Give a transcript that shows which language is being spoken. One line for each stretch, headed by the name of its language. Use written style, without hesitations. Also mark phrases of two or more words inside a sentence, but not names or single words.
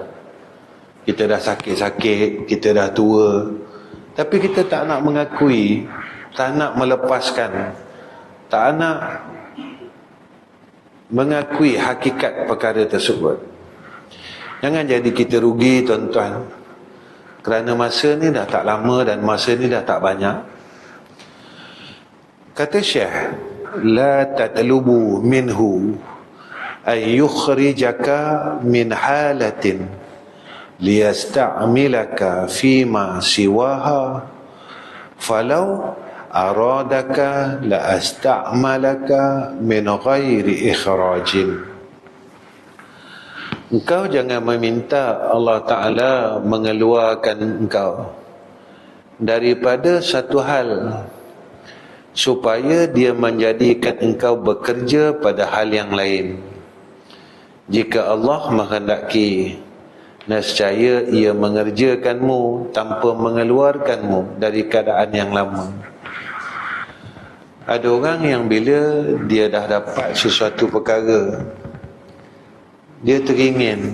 Malay: Kita dah sakit-sakit, kita dah tua, tapi kita tak nak mengakui, tak nak melepaskan, tak nak mengakui hakikat perkara tersebut. Jangan jadi kita rugi tuan-tuan, kerana masa ni dah tak lama dan masa ni dah tak banyak. Kata Syekh,
Arabic: لا تطلب منه أن يخرجك من حالة ليستعملك فيما سواها فلو أرادك لاستعملك من غير إخراج.
Malay: Engkau jangan meminta Allah Ta'ala mengeluarkan engkau daripada satu hal supaya dia menjadikan engkau bekerja pada hal yang lain. Jika Allah menghendaki, nescaya ia mengerjakanmu tanpa mengeluarkanmu dari keadaan yang lama. Ada orang yang bila dia dah dapat sesuatu perkara, dia teringin.